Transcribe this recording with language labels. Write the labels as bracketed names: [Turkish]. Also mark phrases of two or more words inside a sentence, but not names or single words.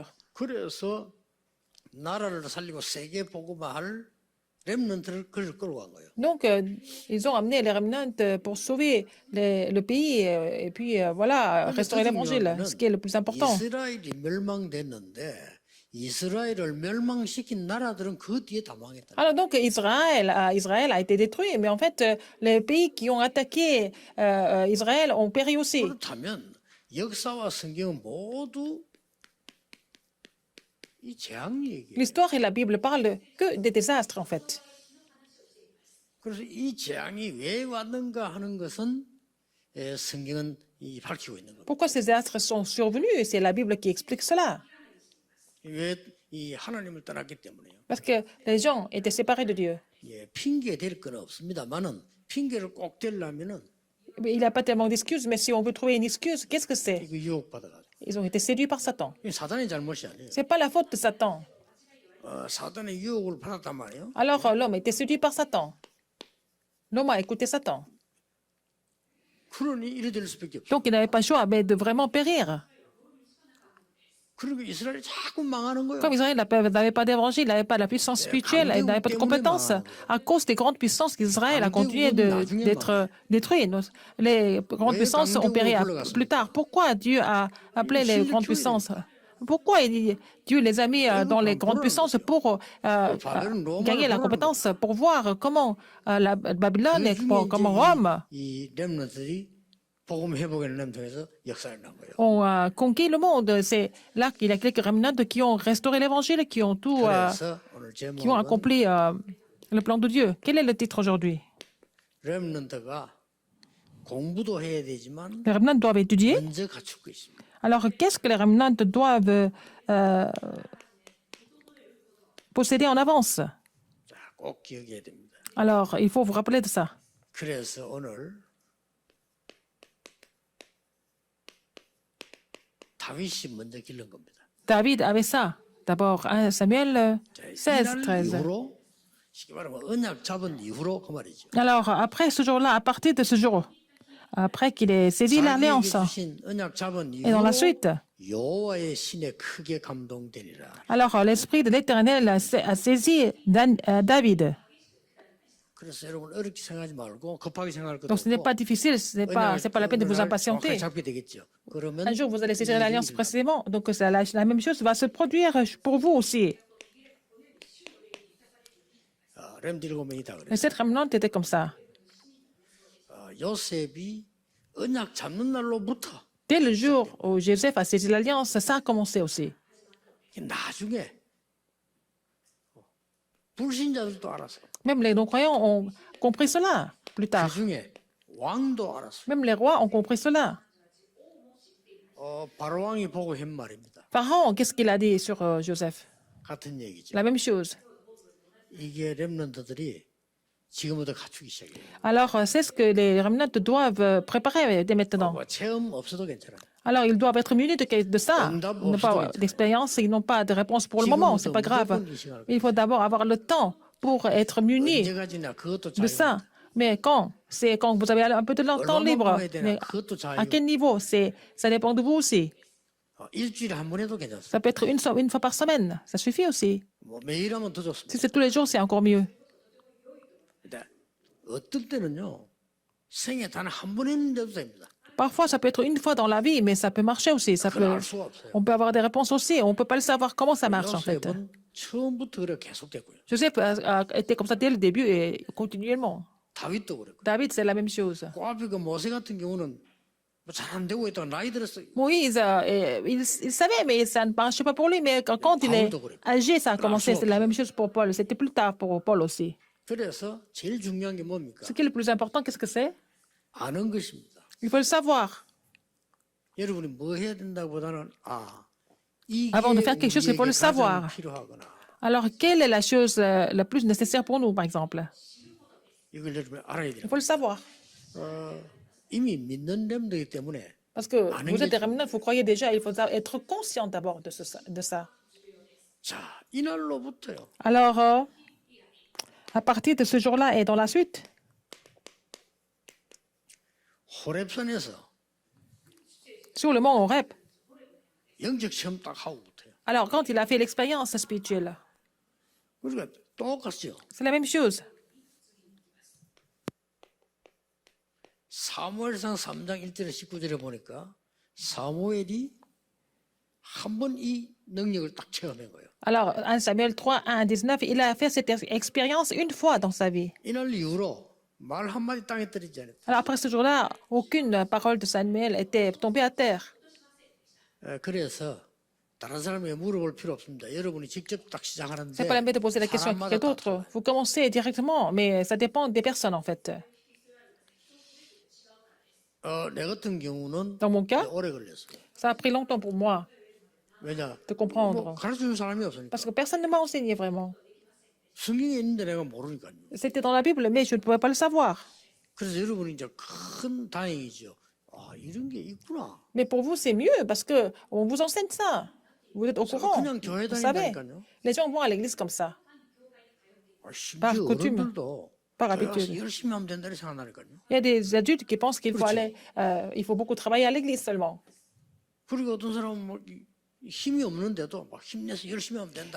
[Korean] 그래서 나라를 살리고 세계 복음화할 렘넌트를 끌고 간 거예요. [French] Donc, ils ont amené les remnants pour sauver le pays et puis, voilà, restaurer l'évangile, ce qui est le plus important. [Korean] 이스라엘이 멸망됐는데 이스라엘을 멸망시킨 나라들은 그 뒤에 다 망했다. [French] Alors, donc, Israël a été détruit, mais en fait, les pays qui ont attaqué Israël ont péri aussi. [Korean] 그렇다면 역사와 성경은 모두 이 재앙 얘기예요. [French] L'histoire et la Bible parlent que des désastres, en fait. [Korean] 그래서 이 재앙이 왜 왔는가 하는 것은 성경은 밝히고 있는 겁니다. [French] Pourquoi ces désastres sont survenus? C'est la Bible qui explique cela. [Korean] 왜 이 하나님을 떠났기 때문에요. [French] Parce que les gens étaient séparés de Dieu. [Korean] 예, 핑계 댈 건 없습니다만은 핑계를 꼭 대려면은 [French] Mais il n'y a pas tellement d'excuses, mais si on veut trouver une excuse, qu'est-ce que c'est? [Korean] 이거 유혹 받아가지고 [French] Ils ont été séduits par Satan. [Korean] 이 사단의 잘못이 아니에요. [French] C'est pas la faute de Satan. [Korean] 사단의 유혹을 받았단 말이에요. [French] Alors, l'homme a été séduit par Satan. L'homme a écouté Satan. [Korean] 그러니 이래 될 수밖에 없어요. [French] Donc, il n'avait pas le choix mais de vraiment périr. [Korean] 그리고 이스라엘이 자꾸 망하는 거예요. [French] Comme Israël n'avait pas d'évangile, il n'avait pas la puissance spirituelle, il n'avait pas de compétences. À cause des grandes puissances qu'Israël a continué d'être détruit. Les grandes puissances ont péri plus tard. Pourquoi Dieu a appelé les grandes puissances Pourquoi Dieu les a mis dans les grandes puissances pour gagner la compétence, pour voir comment la Babylone et comment Rome [Korean] 이 렘넌트들이 복음 회복의 렘 통해서 역사를 난 거예요. [French] ont conquis le monde. C'est là qu'il y a quelques remnants qui ont restauré l'évangile, qui ont tout, [Korean] 그래서 오늘 [French] qui ont [Korean] 제목은 [French] accompli le plan de Dieu. Quel est le titre aujourd'hui? [Korean] 렘넌트가 공부도 해야 되지만 [French] Les remnants doivent étudier. [Korean] 먼저 갖출 거 있습니다. [French] Alors, qu'est-ce que les remnants doivent posséder en avance? [Korean] 자, 꼭 기억해야 됩니다. [French] Alors, il faut vous rappeler de ça. [Korean] 그래서 오늘 다윗이 먼저 기른 겁니다. [French] David avait ça. D'abord, 1 Samuel [Korean] 자, 16, 이날 13. 이후로 쉽게 말하면 언약 잡은 이후로 그 말이죠. [French] Alors, après ce jour-là, à partir de ce jour, après qu'il ait saisi [Korean] 자기에게 [French] l'alliance, [Korean] 주신 언약 잡은 [French] et dans la [Korean] 이후로 [French] suite, [Korean] 여호와의 신에 크게 감동되리라. [French] alors l'Esprit de l'Éternel a saisi David. [Korean] 그래서 여러분 어렵게 생각하지 말고 급하게 생각할 것도 [French] Donc, ce n'est [Korean] 없고 [French] pas difficile, ce n'est pas la peine de vous [Korean] 정확하게 [French] impatienter. [Korean] 잡게 되겠죠. 그러면 [French] Un jour, vous allez saisir [Korean] 이 [French] l'alliance [Korean] 일이 [French] précisément. Donc, la même chose va se produire pour vous aussi. [Korean] 렘 7명이다 그래요. [French] Et cette remnante était comme ça. [Korean] 요셉이 언약 잡는 날로부터 [French] Dès le jour où Joseph a saisi l'alliance, ça a commencé aussi. [Korean] 나중에 불신자들도 알았어. [French] Même les non-croyants ont compris cela plus [Korean] 그 [French] tard. [Korean] 중에 왕도 알았어. [French] Même les rois ont compris cela. [Korean] 바로 왕이 보고 한 말입니다. [French] Pharaon, qu'est-ce qu'il a dit sur Joseph? [Korean] 같은 얘기죠. [French] La même chose. [Korean] 이게 렘넌트들이 지금부터 갖추기 시작해요. [French] Alors, c'est ce que les remnants doivent préparer dès maintenant. [Korean] 체험 없어도 괜찮아요. [French] Alors, ils doivent être munis de ça. Ils n'ont pas d'expérience, ils n'ont pas de réponse pour le moment, c'est pas grave. Il faut d'abord avoir le temps pour être munis [Korean] 언제까지나 그것도 [French] de ça. Mais quand? C'est quand vous avez un peu de temps libre. [Korean] 해야 되나 [French] Mais [Korean] 그것도 [French] à quel niveau? Ça dépend de vous aussi. [Korean] 일주일에 한 번 해도 괜찮습니다. [French] Ça peut être une fois par semaine. Ça suffit aussi. [Korean] 뭐 매일 하면 더 좋습니다. [French] Si c'est tous les jours, c'est encore mieux. [Korean] 근데 어떤 때는요 생애 단 한 번 했는데도 됩니다. [French] Parfois, ça peut être une fois dans la vie, mais ça peut marcher aussi. [Korean] 그걸 알 수가 없어요. [French] On peut avoir des réponses aussi. On ne peut pas le savoir comment ça marche en fait. [Korean] 요셉은 처음부터 그래 계속됐고요. [French] Joseph a été comme ça dès le début et continuellement. [Korean] 다윗도 그랬고. [French] David, c'est la même chose. [Korean] 그 앞에 그 모세 같은 경우는 잘 안 되고 있다가 나이 들었어요. [French] Moïse, il savait, mais ça ne marchait pas pour lui. Mais quand il est âgé, ça a commencé. C'est la même chose pour Paul. C'était plus tard pour Paul aussi. [Korean] 그래서 제일 중요한 게 뭡니까? [French] Ce qui est le plus important, qu'est-ce que c'est? [Korean] 아는 것입니다. [French] Il faut le savoir. [Korean] 여러분이 뭐 해야 된다보다는 이게 [French] Avant de faire quelque chose, il faut le [Korean] 우리에게 가장 [French] savoir. [Korean] 필요하거나 [French] Alors, quelle est la chose la plus nécessaire pour nous, par exemple? [Korean] 이걸 여러분이 알아야 돼요. [French] Il faut le savoir. [Korean] 이미 믿는 렘들이기 때문에 [French] Parce que vous êtes des remnants, vous croyez déjà, il faut être conscient d'abord de ça. [Korean] 자, 이날로부터요. [French] Alors, à partir de ce jour-là et dans la suite, [Korean] 호렙산에서 [French] sur le mont Horeb, [Korean] 영적 체험 딱 하고부터요. [French] alors quand il a fait l'expérience spirituelle, [Korean] 그러니까 똑같죠. [French] c'est la même chose. [Korean] 사무엘상 3장 1절에 19절에 보니까 사무엘이 한 번 이 능력을 딱 체험한 거예요. [French] Alors, 1 Samuel 3, 1 à 19, il a fait cette expérience une fois dans sa vie. [Korean] 이날 이후로 말 한마디 땅에 떨어지지 않았다. [French] Alors, après ce jour-là, aucune parole de Samuel était tombée à terre. [Korean] 그래서 다른 사람에게 물어볼 필요 없습니다. 여러분이 직접 딱 시작하는데 [French] C'est pas la peine de poser la question à [Korean] 사람마다 [French] quelqu'un d'autre. [Korean] 다 [French] Vous commencez directement, mais ça dépend des personnes en fait. [Korean] 내 같은 경우는 [French] Dans mon cas, [Korean] 오래 걸렸어요. [French] ça a pris longtemps pour moi [Korean] 왜냐? [French] de comprendre. [Korean] 뭐 가르쳐준 사람이 없으니까. [French] Parce que personne ne m'a enseigné vraiment. [Korean] 성경에 있는데 내가 모르니까요. [French] C'était dans la Bible, mais je ne pouvais pas le savoir. [Korean] 그래서 여러분이 이제 큰 다행이죠. 이런 게 있구나. [French] Mais pour vous, c'est mieux parce que on vous enseigne ça. Vous êtes au courant. [Korean] 그냥 교회 [French] Vous savez, [Korean] 다닌다니까요. [French] les gens vont à l'église comme ça, [Korean] 심지어 [French] coutume. [Korean] 어른들도 [French] par [Korean] 교회 가서 [French] habitude. [Korean] 열심히 하면 된다고 생각하니까요. [French] Il y a des adultes qui pensent qu'il faut aller, il faut beaucoup travailler à l'église seulement. [Korean] 그리고 어떤 사람은 뭐 힘이 없는데도 막 힘내서 열심히 하면 된다.